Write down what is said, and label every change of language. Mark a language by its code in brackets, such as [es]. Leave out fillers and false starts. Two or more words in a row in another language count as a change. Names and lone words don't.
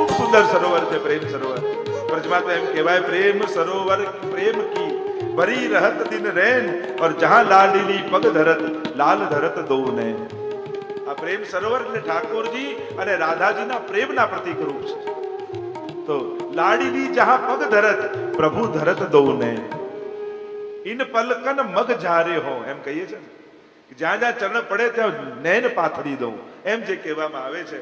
[gu] સુંદર સરોવર છે પ્રેમ સરોવર. ब्रजમાં તો એમ કહેવાય [bra] प्रेम सरोवर प्रेम की भरी रहत दिन रैन और जहां लाडली पग धरत लाल धरत दो नैन. [gu] આ પ્રેમ સરોવર એટલે ઠાકોરજી અને રાધાજીના પ્રેમના પ્રતીક રૂપ છે. [bra] तो लाडली जहां पग धरत प्रभु धरत दो नैन. इन पलकन मग जारे हो [gu] એમ કહીએ છે ને, જ્યાં જ્યાં ચરણ પડે ત્યાં નૈન પાથરી દઉં એમ જે કહેવામાં આવે છે.